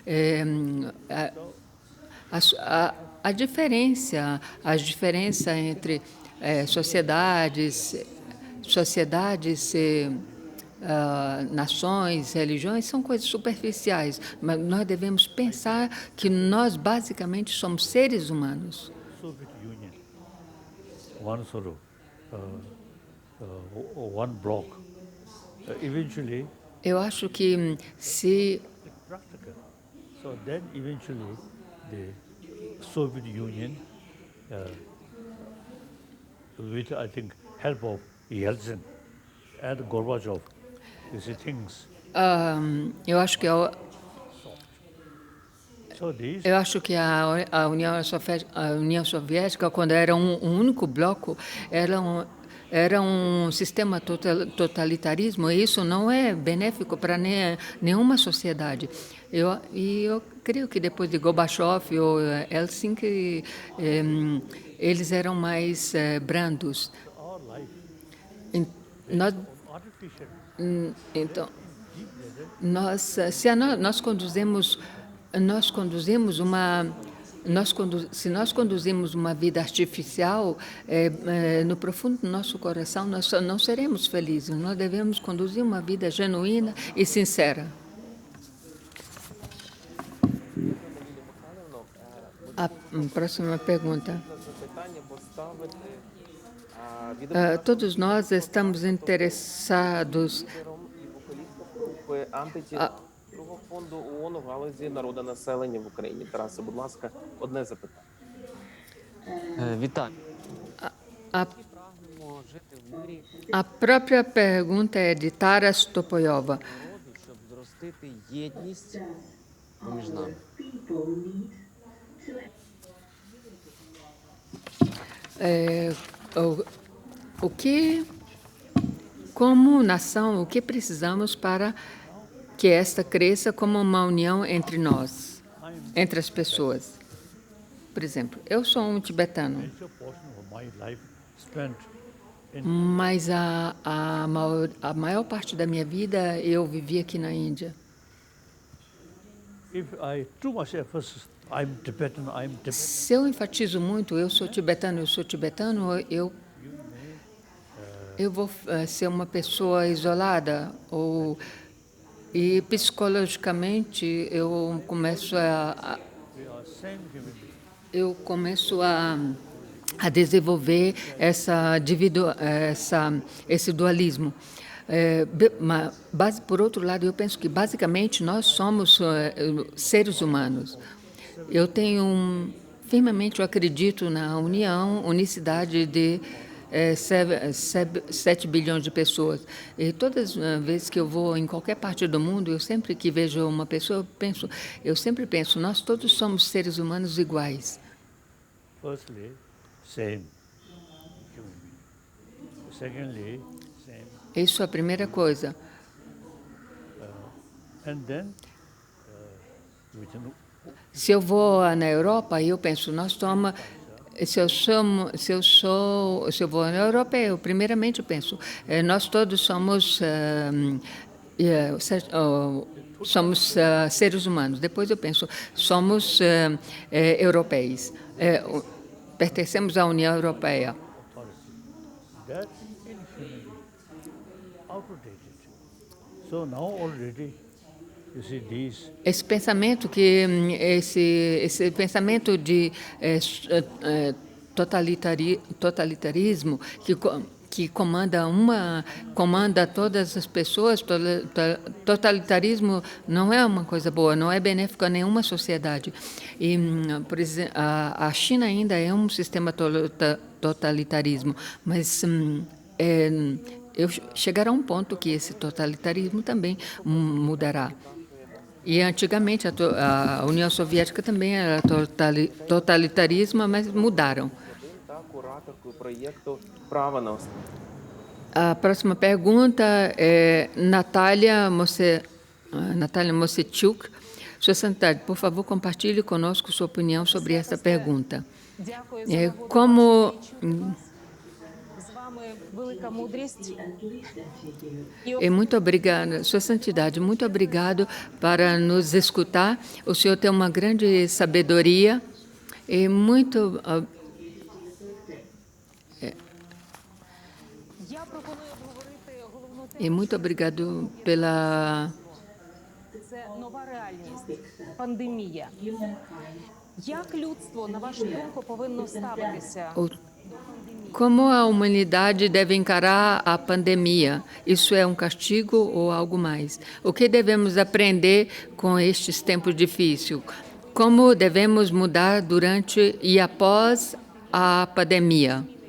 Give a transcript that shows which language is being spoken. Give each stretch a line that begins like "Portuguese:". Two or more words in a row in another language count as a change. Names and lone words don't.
Portuguese: A diferença entre sociedades, nações, religiões, são coisas superficiais, mas nós devemos pensar que nós basicamente somos seres humanos.
English: Soviet Union, one sort of one block. Eventually,
Portuguese: eu acho que se
English: practical. So then eventually the Soviet Union, with I think help of Yeltsin and Gorbachev, these things.
Portuguese: Eu acho que a União Soviética, quando era um único bloco, era um sistema totalitarismo, e isso não é benéfico para nenhuma sociedade. Eu creio que depois de Gorbachev ou Helsinki, eles eram mais brandos.
English: Our life
Portuguese: Em- Nós,
English: artificial
Portuguese: então,
English: deep leather.
Portuguese: se nós conduzimos uma vida artificial, no profundo do nosso coração nós não seremos felizes. Nós devemos conduzir uma vida genuína e sincera. A próxima pergunta.
Ukrainian: Запитання поставити
Portuguese: Todos nós estamos interessados.
Ukrainian: лідером і вокалістом групи антитіла Другого фонду ООН у галузі народонаселення в Україні. Тарасе, будь ласка, одне запитання. Вітаю.
Portuguese: A,
Ukrainian: Прагнемо жити в мирі
Portuguese: a própria pergunta é de Taras Topoyova.
Ukrainian: народу, щоб зростити єдність поміж нами.
Portuguese: Como nação, o que precisamos para que esta cresça como uma união entre nós, entre as pessoas? Por exemplo, eu sou um tibetano,
English: Major portion of my life spent in
Portuguese: mas a maior parte da minha vida eu vivi aqui na Índia.
English: if I too much emphasis I'm Tibetan,
Portuguese: Se eu enfatizo muito, eu sou tibetano, eu vou ser uma pessoa isolada, e psicologicamente eu começo
English: we are same human being.
Portuguese: a desenvolver esse dualismo. Por outro lado, eu penso que basicamente nós somos seres humanos. Firmemente eu acredito na unicidade de 7 bilhões de pessoas. E todas as vezes que eu vou em qualquer parte do mundo, eu sempre que vejo uma pessoa, eu sempre penso, nós todos somos seres humanos iguais.
English: Firstly, same human being. Secondly, same.
Portuguese: Isso é a primeira coisa.
English: And then, within
Portuguese: Se eu vou na Europa, eu penso, se eu vou na Europa, eu primeiramente penso, nós todos somos seres humanos. Depois eu penso, somos europeus, pertencemos à União Europeia.
English: authority, that in human being, outdated. So now already, you see these
Portuguese: Esse pensamento de totalitarismo que comanda todas as pessoas, totalitarismo não é uma coisa boa, não é benéfico a nenhuma sociedade. E, por exemplo, a China ainda é um sistema totalitarismo, mas chegará um ponto que esse totalitarismo também mudará. E antigamente a União Soviética também era totalitarismo, mas mudaram.
Ukrainian: Та кураторкою проєкту «Право на освіту».
Portuguese: A próxima pergunta é Natália Mosechuk. Sua Santidade, por favor, compartilhe conosco sua opinião sobre esta pergunta.
Ukrainian: Дякую за нагоду
Portuguese: Como
Ukrainian: чути вас. З вами велика мудрість.
Portuguese: muito obrigada, Sua Santidade, muito obrigado para nos escutar. O senhor tem uma grande sabedoria e
Ukrainian: Я пропоную обговорити головну
Portuguese: e
Ukrainian: тему.
Portuguese: muito obrigado pela
Ukrainian: Це нова реальність, пандемія. Як людство, на вашу думку, повинно ставитися?
Portuguese: como a humanidade deve encarar a pandemia. Isso é um castigo ou algo mais? O que devemos aprender com estes tempos difíceis? Como devemos mudar durante e após a pandemia?